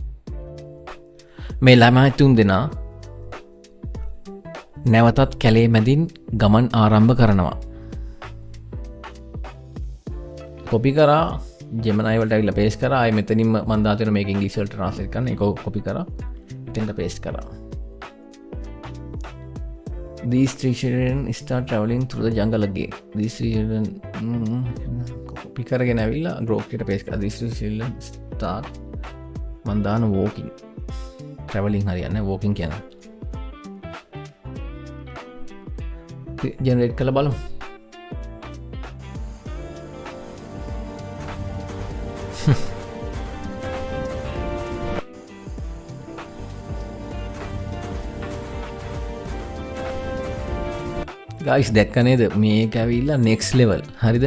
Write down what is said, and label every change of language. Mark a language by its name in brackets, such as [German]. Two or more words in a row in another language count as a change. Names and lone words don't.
[Sinhala] මේ ළමයි තුන් දෙනා නැවතත් කැලේ මැදින් ගමන් ආරම්භ කරනවා. කොපි කරා Gemini වලට ඇවිල්ලා paste කරා. ආයෙ මෙතනින්ම මම දාලා තියෙන මේක ඉංග්‍රීසි වලට translate කරන්න. ඒක කොපි කරා. එතෙන්ට paste කරා. [English] These three children start traveling through the jungle again. These three children [Sinhala] කොපි කරගෙන ඇවිල්ලා Grok එකට paste කරා. [English] These three children start [Sinhala] මම දාන walking. traveling හරියන්නේ walking කියනවා. generate කරලා බලමු. ගයිස් දැක්ක නේද මේක ඇවිල්ලා [English] next level. [Sinhala] හරිද?